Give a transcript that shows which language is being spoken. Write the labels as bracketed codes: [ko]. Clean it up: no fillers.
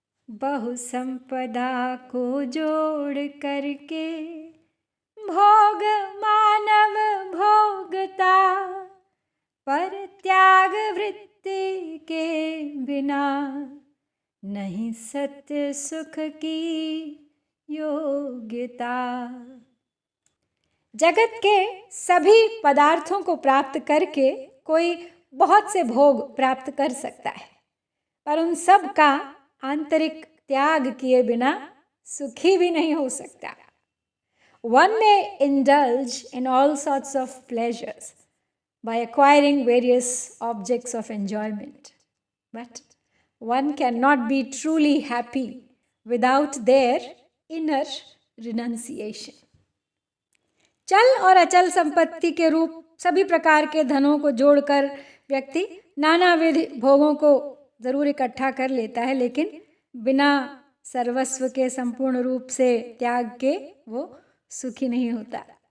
[hi] बहु संपदा को जोड़ करके भोग मानव भोगता, पर त्याग वृत्ति के बिना नहीं सत्य सुख की योग्यता। जगत के सभी पदार्थों को प्राप्त करके कोई बहुत से भोग प्राप्त कर सकता है, पर उन सब का आंतरिक त्याग किए बिना सुखी भी नहीं हो सकता। [en] One may indulge in all sorts of pleasures by acquiring various objects of enjoyment, but one cannot be truly happy without their inner renunciation. [hi] चल और अचल संपत्ति के रूप सभी प्रकार के धनों को जोड़कर व्यक्ति नानाविध भोगों को जरूर इकट्ठा कर लेता है, लेकिन बिना सर्वस्व के संपूर्ण रूप से त्याग के वो सुखी नहीं होता।